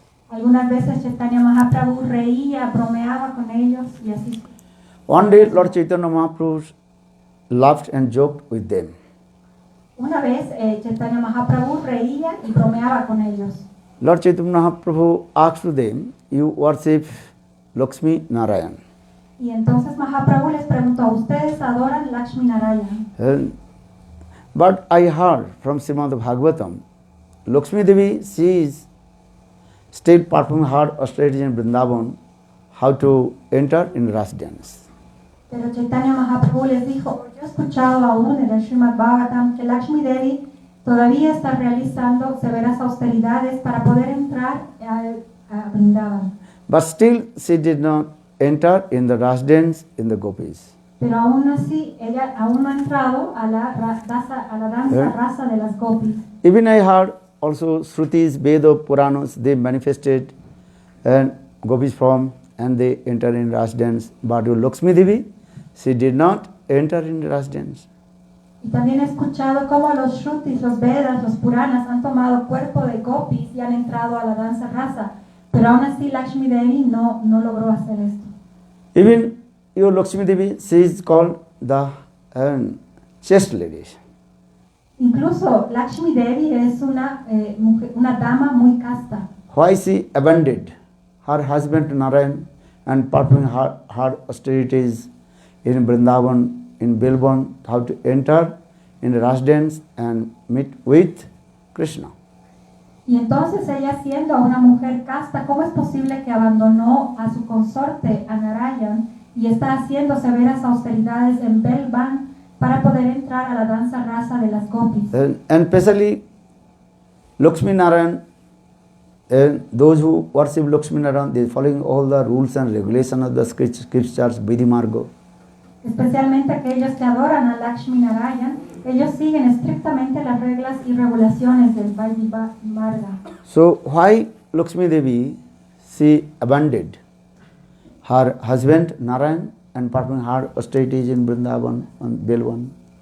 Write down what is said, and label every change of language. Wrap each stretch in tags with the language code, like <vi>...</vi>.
<es>Algunas veces Chaitanya Mahaprabhu reía, bromeaba con ellos y así.</es> <en>One day Lord Chaitanya Mahaprabhu laughed and joked with them.</en> <es>Una vez Chaitanya Mahaprabhu reía y bromeaba con ellos.</es> <en>Lord Chaitanya Mahaprabhu asked to them, you worship Lakshmi Narayan.</en> <es>Y entonces Mahaprabhu les preguntó, ¿ustedes adoran Lakshmi Narayan?</es> <en>But I heard from Srimad Bhagavatam, Lakshmi Devi, she is still performing her austerities in Vrindavan, how to enter in Ras dance.</en> <es>Pero Chaitanya Mahaprabhu les dijo, yo he escuchado aún en el Srimad Bhagavatam que Lakshmi Devi todavía está realizando severas austeridades para poder entrar a Vrindavan.</es> <en>But still she did not enter in the Ras dance in the gopis.</en> <es>Pero aún así, ella aún no ha entrado a la danza rasa de las gopis.</es> <en>Even I heard also Shrutis, Veda, Puranas, they manifested and gopis form and they enter in Ras dance. But Lakshmi Devi, she did not enter in Ras dance.</en> <es>Y también he escuchado cómo los Shrutis, los Vedas, los Puranas han tomado cuerpo de gopis y han entrado a la danza rasa. Pero aún así Lakshmi Devi no logró hacer esto.</es> <en>Even your Lakshmi Devi, she is called the chaste lady.</en> <es>Incluso Lakshmi Devi es una dama muy casta.</es> <en>Why she abandoned her husband Narayan and performing her austerities in Vrindavan, in Bilban, how to enter in the Ras dance and meet with Krishna.</en> <es>Y entonces ella, siendo una mujer casta, ¿cómo es posible que abandonó a su consorte, a Narayan, y está haciendo severas austeridades en Belban para poder entrar a la danza rasa de las gopis?</es> <en>And especially Lakshmi Narayan, and those who worship Lakshmi Narayan, they are following all the rules and regulations of the scriptures, Vidhi Marga.</en> <es>Especialmente aquellos que adoran a Lakshmi Narayan, ellos siguen estrictamente las reglas y regulaciones del Vidhi Marga.</es> <en>So why Lakshmi Devi, she abandoned her husband Narayan and performing her austerities in Vrindavan and Belvan?</en>